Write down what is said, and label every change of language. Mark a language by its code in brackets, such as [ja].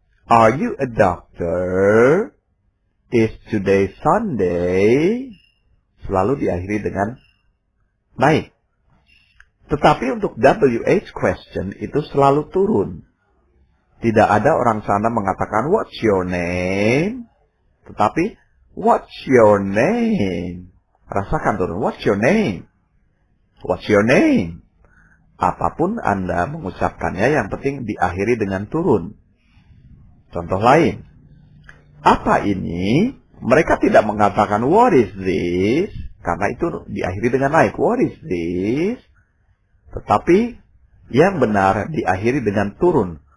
[en] Are you a doctor? Is today Sunday? [id] selalu diakhiri dengan naik. Tetapi untuk WH question itu selalu turun. Tidak ada orang sana mengatakan, [en] what's your name? Tetapi, what's your name? [id] Rasakan turun, [en] what's your name? What's your name? [id] Apapun Anda mengucapkannya, yang penting diakhiri dengan turun. Contoh lain. Apa ini? Mereka tidak mengatakan, [en] what is this? [id] Karena itu diakhiri dengan naik. [en] What is this? [id] Tetapi, yang benar diakhiri dengan turun.